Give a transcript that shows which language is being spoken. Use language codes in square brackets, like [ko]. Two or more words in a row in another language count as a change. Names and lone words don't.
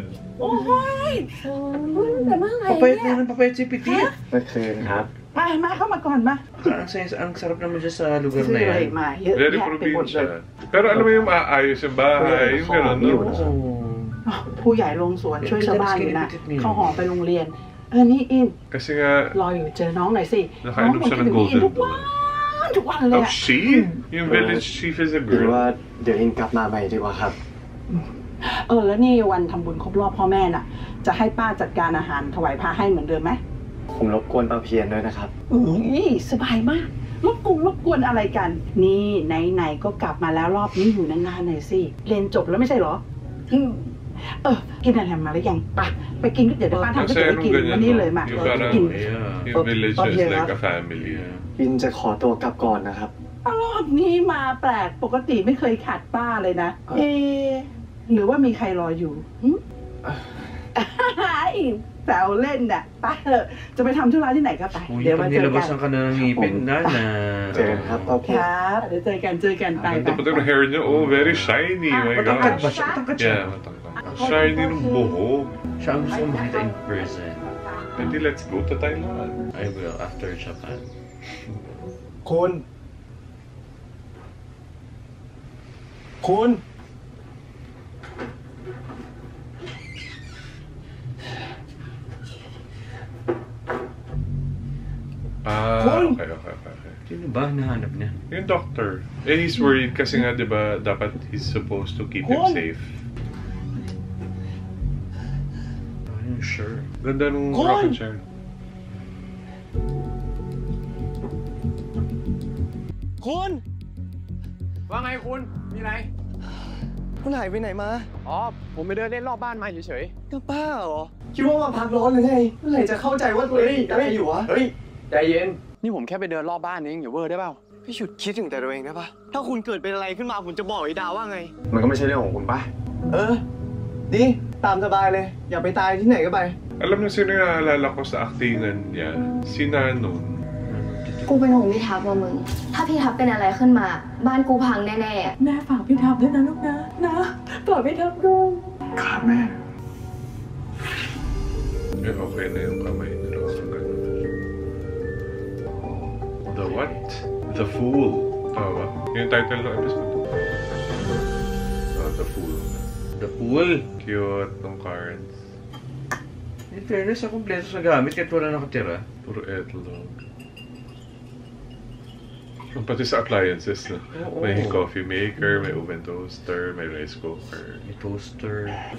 [th] โอ้ยแต่เมื่อไหร่ [tl] Papayat na ng papayat si Petit. [th] เมื่อคืนครับ มาเข้ามาก่อนมา [tl] Ang sarap naman dyan sa lugar [th] ซื้อ [tl] na [th] อะไร [tl] yan. [th] มาเยอะ [en] Very [th] แยะไปหมดเลย [en] provincial. [tl] Pero alam mo yung maayos yung bahay, yung gano'n, no? Oo. [th] ผู้ใหญ่ลงสวนช่วยชาวบ้านอยู่นะเขาหอไปโรงเรียน นี่อิน [tl] Kasi nga, [th] รออยู่เจอน้องหน่อยสิ [tl] nakainom siya ng golden [th] ทุก [en] blood. [th] วันเลย [en] Oh, [th] อะ [en] she? Yung village chief is a [th] หรือ [en] girl. [th] ว่าเดี๋ยวอินกลับมาใหม่ดีกว่าครับ แล้วนี่วันทำบุญครบรอบพ่อแม่น่ะ จะให้ป้าจัดการอาหารถวายพระให้เหมือนเดิมไหม ผมรบกวนป้าเพียนด้วยนะครับ สบายมากรบกวนอะไรกัน นี่ไหนๆก็กลับมาแล้วรอบนี้อยู่นานๆหน่อยสิเรียนจบแล้วไม่ใช่เหรอกินอะไรมาหรือยังไปกินก็เดี๋ยวป้าทำก็ [tl] Kasi [th] เดี๋ยว [tl] anong [th] กิน [tl] ganyan, [th] วันนี้ [tl] no? [th] เลยมา [tl] Yung parang, [th] กิน [en] yung village is [tl] Papayat. [en] like a family. [th] อินจะขอตัวกลับก่อนนะครับ รอบนี้มาแปลกปกติไม่เคยขาดป้าเลยนะหรือว่ามีใครรออยู่แซวเล่นน่ะไปเถอะจะไปทำธุระที่ไหนก็ไป [tl] Uy, [th] เดี๋ยวมา [tl] pag [th] เจอกัน [tl] nilabasan ka na ng ngipin na. [th] เจอกันครับป้าเพี ค ยน รับเดี๋ยวเจอกันไป [tl] Ganda pa ng hair niya. [en] Oh, very shiny. My [tl] Matangkad ba [en] gosh. [tl] siya? Matangkad siya. Yeah, matangkad. Shiny ng buhok. Siya ang gusto ko makita [en] in person. Edi, let's go to Thailand. I will after Japan. [th] คุณ [en] Okay. [tl] Sino ba hinahanap niya? [en] Yung doctor. He's worried [tl] kasi nga, di ba, dapat [en] he's supposed to keep him safe. I'm sure. [tl] Ganda nung rocket chair. [th] คุณว่าไงคุณ มีอะไร คุณหายไปไหนมา อ๋อ ผมไปเดินเล่นรอบบ้านมาเฉยๆก็บ้าเหรอ คิดว่ามาพักร้อนหรือไงเมื่อไหร่จะเข้าใจว่าตัวเองอะไรอยู่วะ เฮ้ย ใจเย็น นี่ผมแค่ไปเดินรอบบ้านเองอย่าเวอร์ได้เปล่า พี่หยุดคิดถึงแต่ตัวเองได้ปะถ้าคุณเกิดเป็นอะไรขึ้นมาผมจะบอกไอ้ดาวว่าไง มันก็ไม่ใช่เรื่องของคุณป่ะ ดีตามสบายเลย อย่าไปตายที่ไหนก็ไป [tl] Alam mo sino yung naalala ko sa actingan niya? Si Nanon. [th] กูเป็นห่วงพี่ทับว่ะมึง ถ้าพี่ทับเป็นอะไรขึ้นมา บ้านกูพังแน่ๆ แม่ฝากพี่ทับด้วยนะลูกนะปล่อยพี่ทับด้วย ครับแม่ [tl] Okay na yung kamay nila. [en] The what? The Fool. [tl] Tama. Yung title ng episode. The Fool. [en] The pool. [tl] Cute ng cards. [en] In fairness, [tl] sa kompleto sa gamit kahit wala nakatira. Puro etlog. Pati sa appliances, no? Oo. May [en] coffee maker, [tl] may [en] oven toaster, [tl] may [en] rice cooker. [tl] May toaster.